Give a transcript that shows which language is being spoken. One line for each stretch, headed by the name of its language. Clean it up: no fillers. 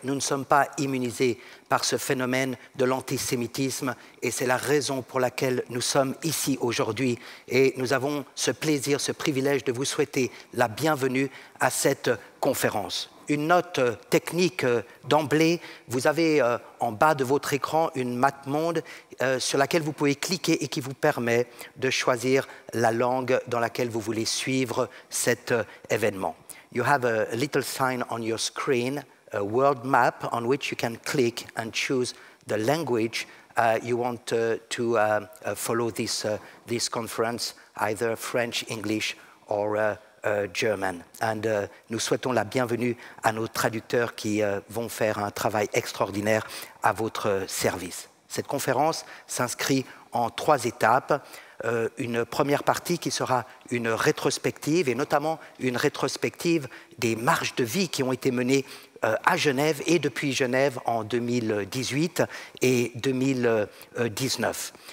French: Nous ne sommes pas immunisés par ce phénomène de l'antisémitisme et c'est la raison pour laquelle nous sommes ici aujourd'hui et nous avons ce plaisir, ce privilège de vous souhaiter la bienvenue à cette conférence. Une note technique d'emblée, vous avez en bas de votre écran une map monde sur laquelle vous pouvez cliquer et qui vous permet de choisir la langue dans laquelle vous voulez suivre cet événement.
English: You have a little sign on your screen, a world map on which you can click and choose the language you want to follow this conference, either French, English or German.
French: And nous souhaitons la bienvenue à nos traducteurs qui vont faire un travail extraordinaire à votre service. Cette conférence s'inscrit en 3 étapes. Une première partie qui sera une rétrospective, et notamment une rétrospective des marches de vie qui ont été menées à Genève et depuis Genève en 2018 et 2019.